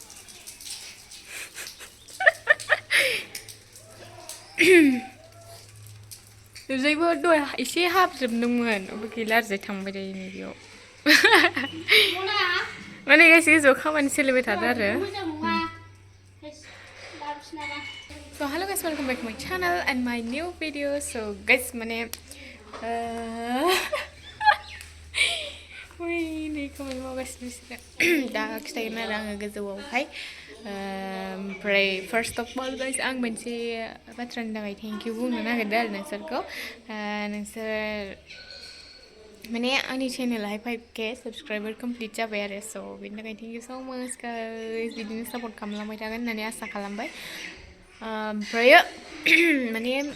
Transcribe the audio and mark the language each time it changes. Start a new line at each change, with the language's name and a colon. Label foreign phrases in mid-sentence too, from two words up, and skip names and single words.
Bodo: ओरैजायबो दहाय एसे हाबजोबदोंमोन ओमफ्राय गैला ओरैजाय थांबाय दायो नैबेयाव माने एसे गोजौआव खामानि सोलिबाय थादों आरो
English: So hello guys, welcome back to my channel and my new video. So guys,
Bodo: माने नै खामानि मावगासिनो बिसोरो दा खिथागोन आरो आङो गोजौआवहाय ओमफ्राय
English: first of all guys
Bodo: आं मोनसे बाथ्रानि थाखाय
English: thank you
Bodo: बुंनो नागिरदों आरो नोंसोरखौ नोंसोर माने आंनि चेनेलाहाय 5K
English: subscriber complete
Bodo: जाबाय आरो स' बेनि थाखाय
English: thank you so much guys
Bodo: बिदिनो सापर्ट खालामलांबाय थागोन होननानै आसा खालामबाय ओमफ्राय माने